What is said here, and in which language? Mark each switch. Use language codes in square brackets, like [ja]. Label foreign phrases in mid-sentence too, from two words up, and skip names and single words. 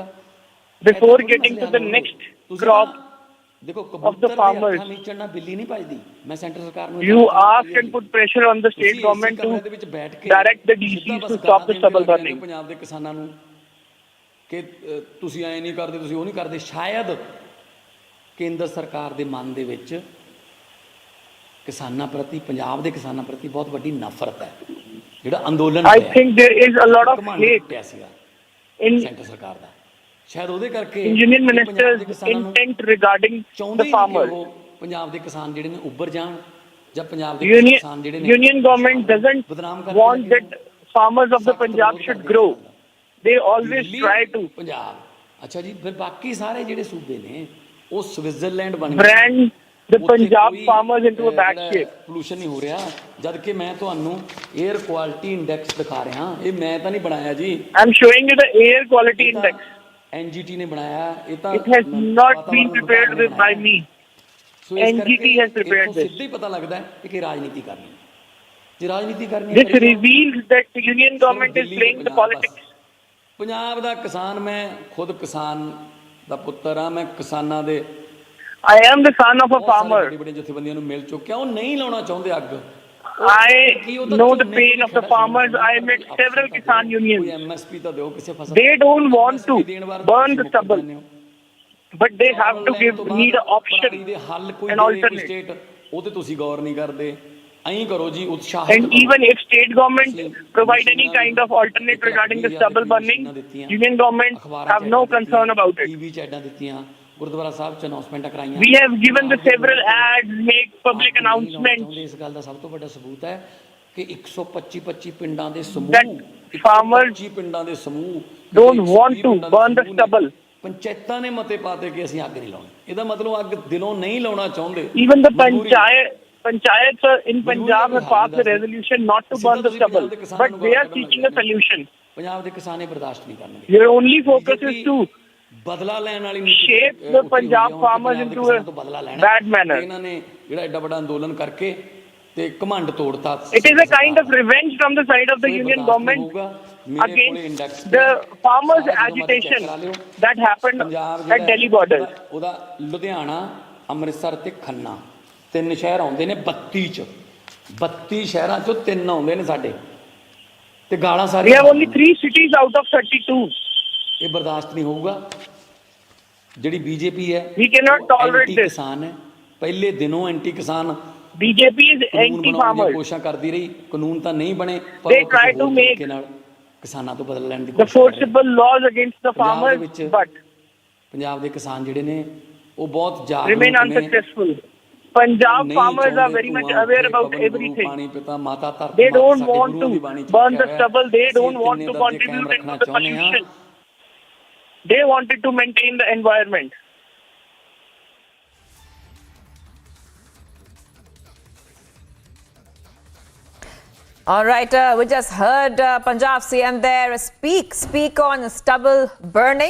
[en] before getting to the next crop [pa] ਦੇਖੋ [en] of the [pa] ਕਬੂਤਰ ਦੇ [en] farmers, [pa] ਅੱਖਾਂ ਨੀਚਣ ਨਾਲ ਬਿੱਲੀ ਨਹੀਂ ਭਜਦੀ। ਮੈਂ ਸੈਂਟਰ ਸਰਕਾਰ ਨੂੰ [en] you ask and put pressure on the state government to direct the DCs to stop the stubble burning. [pa] ਪੰਜਾਬ ਦੇ ਕਿਸਾਨਾਂ ਨੂੰ ਕਿ ਤੁਸੀਂ ਐ ਨਹੀਂ ਕਰਦੇ, ਤੁਸੀਂ ਉਹ ਨਹੀਂ ਕਰਦੇ। ਸ਼ਾਇਦ ਕੇਂਦਰ ਸਰਕਾਰ ਦੇ ਮਨ ਦੇ ਵਿੱਚ ਕਿਸਾਨਾਂ ਪ੍ਰਤੀ, ਪੰਜਾਬ ਦੇ ਕਿਸਾਨਾਂ ਪ੍ਰਤੀ ਬਹੁਤ ਵੱਡੀ ਨਫ਼ਰਤ ਹੈ। ਜਿਹੜਾ ਅੰਦੋਲਨ [en] I think there is a lot of hate in [pa] ਸੈਂਟਰ ਸਰਕਾਰ ਦਾ, ਸ਼ਾਇਦ ਉਹਦੇ ਕਰਕੇ [en] Union Minister's intent regarding the farmers. [pa] ਪੰਜਾਬ ਦੇ ਕਿਸਾਨ ਜਿਹੜੇ ਨੇ ਉੱਭਰ ਜਾਣ, ਜਾਂ ਪੰਜਾਬ ਦੇ ਕਿਸਾਨ ਜਿਹੜੇ ਨੇ [en] Union government doesn't want that farmers of the Punjab should grow. They always try to [pa] ਪੰਜਾਬ। ਅੱਛਾ ਜੀ, ਫਿਰ ਬਾਕੀ ਸਾਰੇ ਜਿਹੜੇ ਸੂਬੇ ਨੇ ਉਹ ਸਵਿਟਜ਼ਰਲੈਂਡ ਬਣ ਗਏ, [en] brand the Punjab farmers into a bad shape. [pa] ਪੋਲੂਸ਼ਨ ਨਹੀਂ ਹੋ ਰਿਹਾ, ਜਦ ਕਿ ਮੈਂ ਤੁਹਾਨੂੰ [en] air quality index [pa] ਦਿਖਾ ਰਿਹਾ। ਇਹ ਮੈਂ ਤਾਂ ਨਹੀਂ ਬਣਾਇਆ ਜੀ, [en] I'm showing you the air quality index. [pa] NGT ਨੇ ਬਣਾਇਆ ਇਹ ਤਾਂ, [en] it has not been prepared by me. NGT has prepared this. [pa] ਸਿੱਧਾ ਹੀ ਪਤਾ ਲੱਗਦਾ ਹੈ ਕਿ ਰਾਜਨੀਤੀ ਕਰਨੀ, ਜੇ ਰਾਜਨੀਤੀ ਕਰਨੀ [en] this reveals that the union government is playing the politics. [pa] ਪੰਜਾਬ ਦਾ ਕਿਸਾਨ, ਮੈਂ ਖੁਦ ਕਿਸਾਨ ਦਾ ਪੁੱਤਰ ਆ, ਮੈਂ ਕਿਸਾਨਾਂ ਦੇ [en] I am the son of a farmer. [pa] ਬੜੇ ਜਥੇਬੰਦੀਆਂ ਨੂੰ ਮਿਲ ਚੁੱਕਿਆ, ਉਹ ਨਹੀਂ ਲਾਉਣਾ ਚਾਹੁੰਦੇ ਅੱਗ। [en] I know the pain of the farmers. I met several Kisan unions. [pa] MSP ਤਾਂ ਦਿਓ ਕਿਸੇ ਫਸਲ, [en] they don't want to burn the stubble, but they have to need an option, an alternate. [pa] ਉਹ ਤੇ ਤੁਸੀਂ ਗੌਰ ਨਹੀਂ ਕਰਦੇ, ਐਂ ਕਰੋ ਜੀ ਉਤਸ਼ਾਹ। [en] And even if state government provide any kind of alternate regarding the stubble burning, union government have no concern about it. [pa] TV 'ਚ ਐਡਾਂ ਦਿੱਤੀਆਂ, ਗੁਰਦੁਆਰਾ ਸਾਹਿਬ 'ਚ ਅਨਾਉਂਸਮੈਂਟਾਂ ਕਰਾਈਆਂ। [en] We have given the several ads, make public announcements. [pa] ਇਸ ਗੱਲ ਦਾ ਸਭ ਤੋਂ ਵੱਡਾ ਸਬੂਤ ਹੈ ਕਿ 125 ਪਿੰਡਾਂ ਦੇ ਸਮੂਹ, [en] farmers [pa] 25 ਪਿੰਡਾਂ ਦੇ ਸਮੂਹ [en] don't want to burn the stubble. [pa] ਪੰਚਾਇਤਾਂ ਨੇ ਮਤੇ ਪਾਤੇ ਕਿ ਅਸੀਂ ਅੱਗ ਨਹੀਂ ਲਾਉਣੀ। ਇਹਦਾ ਮਤਲਬ ਅੱਗ ਦਿਲੋਂ ਨਹੀਂ ਲਾਉਣਾ ਚਾਹੁੰਦੇ। [en] Even the panchayats in Punjab have passed a resolution not to burn the stubble, but they are seeking a solution. [pa] ਪੰਜਾਬ ਦੇ ਕਿਸਾਨ ਇਹ ਬਰਦਾਸ਼ਤ ਨਹੀਂ ਕਰਨਗੇ। [en] Their only focus is to [pa] ਬਦਲਾ ਲੈਣ ਵਾਲੀ ਨੀਤੀ, [en] shape the Punjab farmers into a bad manner. [pa] ਇਹਨਾਂ ਨੇ ਜਿਹੜਾ ਐਡਾ ਵੱਡਾ ਅੰਦੋਲਨ ਕਰਕੇ ਤੇ ਘਮੰਡ ਤੋੜਤਾ। [en] It is a kind of revenge from the side of the union government against the farmers' agitation that happened at Delhi border. [pa] ਉਹਦਾ ਲੁਧਿਆਣਾ, ਅੰਮ੍ਰਿਤਸਰ ਤੇ ਖੰਨਾ, 3 ਸ਼ਹਿਰ ਆਉਂਦੇ ਨੇ 32 ਚ, 32 ਸ਼ਹਿਰਾਂ ਚੋਂ 3 ਆਉਂਦੇ ਨੇ ਸਾਡੇ, ਤੇ ਗਾਲਾਂ ਸਾਰੀਆਂ। [en] We have only 3 cities out of 32. [pa] ਇਹ ਬਰਦਾਸ਼ਤ ਨਹੀਂ ਹੋਊਗਾ। ਜਿਹੜੀ BJP ਹੈ, [en] we cannot tolerate this. [pa] ਕਿਸਾਨ ਹੈ, ਪਹਿਲੇ ਦਿਨੋਂ ਐਂਟੀ ਕਿਸਾਨ, [en] BJP is anti farmers. [pa] ਕੋਸ਼ਿਸ਼ ਕਰਦੀ ਰਹੀ, ਕਾਨੂੰਨ ਤਾਂ ਨਹੀਂ ਬਣੇ, [en] ਪਰ they try to make [pa] ਕਿਸਾਨਾਂ ਤੋਂ ਬਦਲ ਲੈਣ ਦੀ [en] ਕੋਸ਼ਿਸ਼ the forcible laws against the farmers, but [pa] ਪੰਜਾਬ ਦੇ ਕਿਸਾਨ ਜਿਹੜੇ ਨੇ ਉਹ ਬਹੁਤ ਜਾਗਰੂਕ [en] remain unsuccessful. Punjab farmers are very much aware about everything. They don't want to burn the stubble. They don't want to contribute into the pollution. They wanted to maintain the environment. All right, we just heard Punjab CM there speak on stubble burning.